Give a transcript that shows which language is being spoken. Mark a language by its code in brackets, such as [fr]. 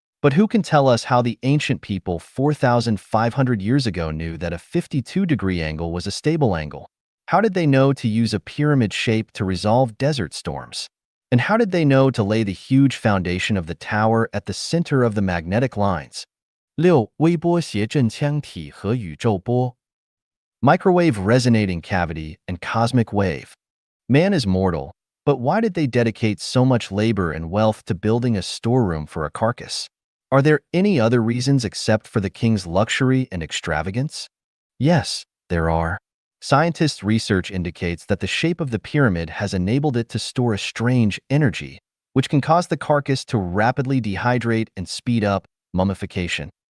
[en] But who can tell us how the ancient people 4,500 years ago knew that a 52-degree angle was a stable angle? How did they know to use a pyramid shape to resolve desert storms? And how did they know to lay the huge foundation of the tower at the center of the magnetic lines? 6. [zh] 微波谐振腔体和宇宙波 [en] Microwave resonating cavity and cosmic wave. Man is mortal, but why did they dedicate so much labor and wealth to building a storeroom for a carcass? Are there any other reasons except for the king's luxury and extravagance? Yes, there are. Scientists' research indicates that the shape of the pyramid has enabled it to store a strange energy, which can cause the carcass to rapidly dehydrate and speed up mummification.